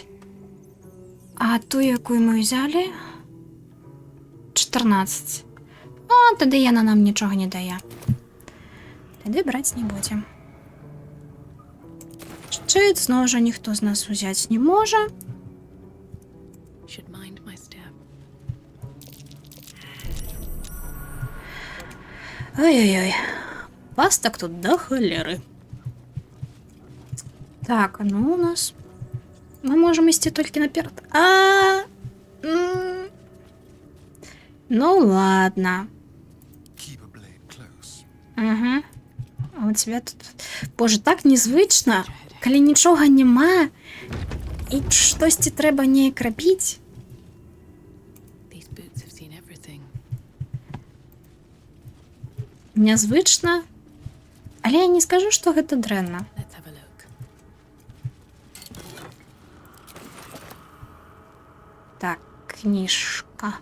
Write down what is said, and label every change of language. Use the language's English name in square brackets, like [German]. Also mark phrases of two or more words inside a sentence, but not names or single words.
[Belarusian] А ту, якую мы ўзялі, 14. О, тады яна нам нічога не дае. Тады браць не будзем. Шчыт зноў жа ніхто з нас узяць не можа. [English] Should mind my step. [Belarusian] Ой-ой-ой. Пастак тут до холеры. Так, ну у нас... Мы можем ісці толькі наперад. Ну ладно. [English] Keep a blade close. [Belarusian] Ага. А у тебя тут... Боже, так незвычна. Калі нічога няма, і штосьці трэба неяк рабіць. [English] These boots have seen everything. [Belarusian] Нязвычна. Але я не скажу, што гэта дрэнна. [English] Let's have a look. [Belarusian] Так, книжка.